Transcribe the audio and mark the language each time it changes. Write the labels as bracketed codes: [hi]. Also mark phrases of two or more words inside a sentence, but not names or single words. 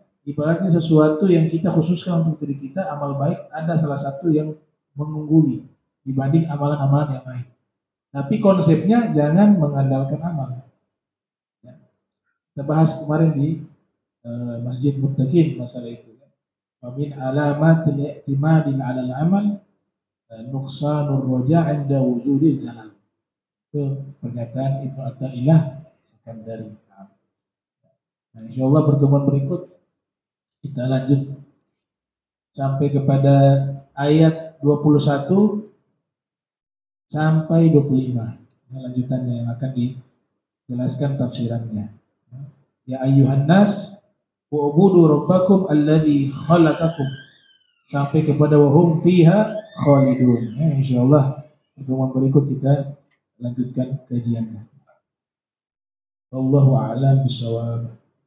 [id] Ibaratnya sesuatu yang kita khususkan untuk diri kita, amal baik ada salah satu yang mengungguli dibanding amalan-amalan yang lain. Tapi konsepnya jangan mengandalkan amal. Ya. Kita bahas kemarin di Masjid Muttaqin masalah itu. [ar] ومن علامة الاعتماد على العمل نقصان الرجاء عند وجود الزلل. [id] Itu pernyataan Ibnu Athaillah Sekandari. Nah, insyaallah pertemuan berikut kita lanjut sampai kepada ayat 21 sampai 25. Ini lanjutannya yang akan dijelaskan tafsirannya. [ar] يا أيها الناس اعبدوا ربكم الذي خلقكم [id] sampai kepada [ar] وهم فيها خالدون. [id] Ya, insyaallah pertemuan berikut kita lanjutkan kajiannya. [ar] والله أعلم بالصواب.